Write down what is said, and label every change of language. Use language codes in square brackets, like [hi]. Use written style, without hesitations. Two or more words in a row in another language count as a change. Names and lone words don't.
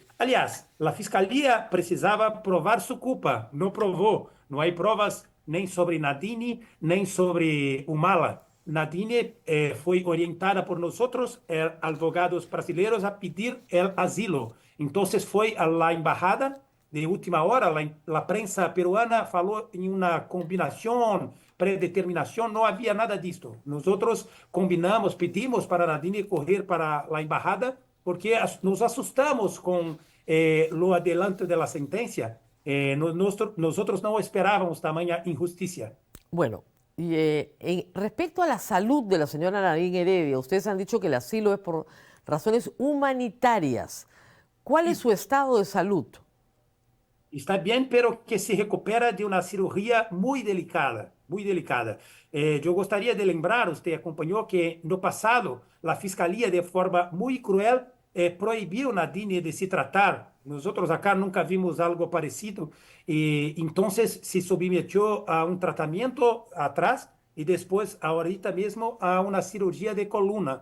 [es] Aliás, la fiscalía precisaba probar su culpa, no probó. No hay pruebas ni sobre Nadine ni sobre Humala. Nadine fue orientada por nosotros, abogados brasileños, a pedir el asilo. Entonces fue a la embajada de última hora. La prensa peruana [pt] falou em uma combinação, predeterminação, não havia nada disto. [es] Nosotros combinamos, [pt] pedimos para Nadine correr para a embajada, porque nos assustamos com o adelanto da sentença. [es] Nosotros no esperábamos tamaña injusticia. Bueno, y, respecto a la salud de la señora Nadine Heredia, ustedes han dicho que el asilo es por razones humanitarias. ¿Cuál es su estado de salud? Está bien, pero que se recupera de una cirugía muy delicada, muy delicada. [pt] Yo gostaria de lembrar, [es] usted acompañó que no pasado la Fiscalía de forma muy cruel [pt] prohibiu Nadine de se tratar. [es] Nosotros acá nunca vimos algo parecido. Y entonces se sometió a un tratamiento atrás y después, ahorita mismo, a una cirugía de columna.